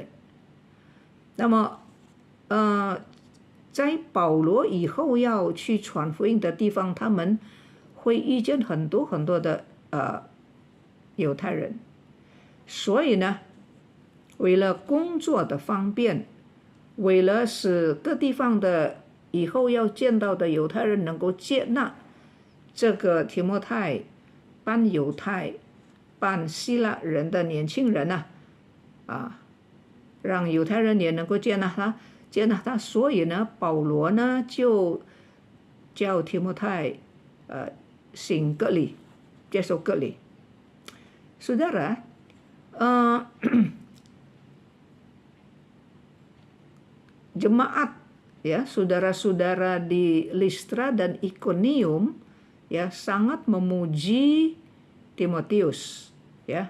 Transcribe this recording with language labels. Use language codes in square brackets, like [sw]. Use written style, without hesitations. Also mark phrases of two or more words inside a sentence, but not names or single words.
[zh] 那么，在保罗以后要去传福音的地方，他们会遇见很多很多的犹太人，所以呢，为了工作的方便，为了使各地方的以后要见到的犹太人能够接纳这个提摩太半犹太半希腊人的年轻人让犹太人也能够接纳他，所以呢，保罗呢就叫提摩太行割礼，接受割礼。 [id] Saudara, jemaat ya, saudara-saudara di Listra dan Ikonium ya sangat memuji Timotius ya.